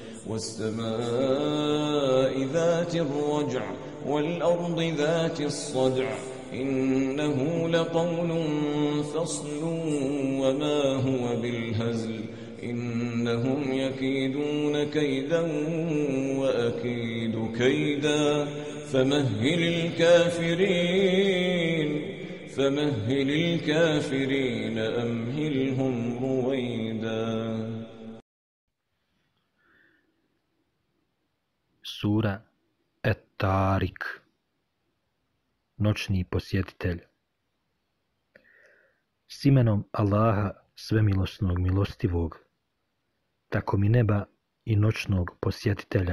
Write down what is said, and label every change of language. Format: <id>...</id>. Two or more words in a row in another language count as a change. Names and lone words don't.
<ar>والسماء ذات الرجع والأرض ذات الصدع إنه لقول فصل وما هو بالهزل إنهم يكيدون كيدا وأكيد كيدا فمهل الكافرين أمهلهم رويدا.</ar> <bs>Sura Et-Tarik, noćni posjetitelj. S imenom Allaha svemilosnog milostivog, tako mi neba i noćnog posjetitelja.</bs>